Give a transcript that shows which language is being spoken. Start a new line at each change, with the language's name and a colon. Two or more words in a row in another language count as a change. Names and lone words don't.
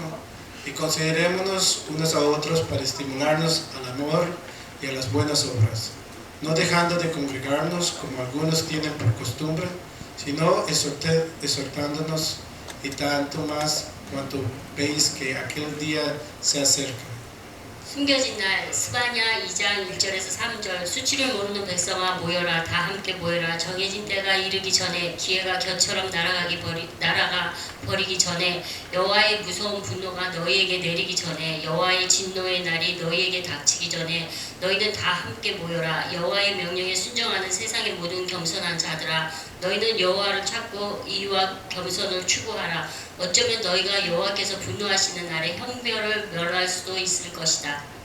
Spanish: Y considerémonos unos a otros para estimularnos al amor y a las buenas obras, no dejando de congregarnos como algunos tienen por costumbre, sino exhortándonos, y tanto más cuanto veis que aquel día se acerca.
Korean: 숨겨진 날 스바냐 2장 1절에서 3절 수치를 모르는 백성아 모여라 다 함께 모여라 정해진 때가 이르기 전에 기회가 겨처럼 날아가 버리기 전에 여호와의 무서운 분노가 너희에게 내리기 전에 여호와의 진노의 날이 너희에게 닥치기 전에 너희는 다 함께 모여라 여호와의 명령에 순종하는 세상의 모든 겸손한 자들아 너희는 여호와를 찾고 이와 겸손을 추구하라 어쩌면 너희가 여호와께서 분노하시는 날에 형벌을 멸할 수도 있을 것이다.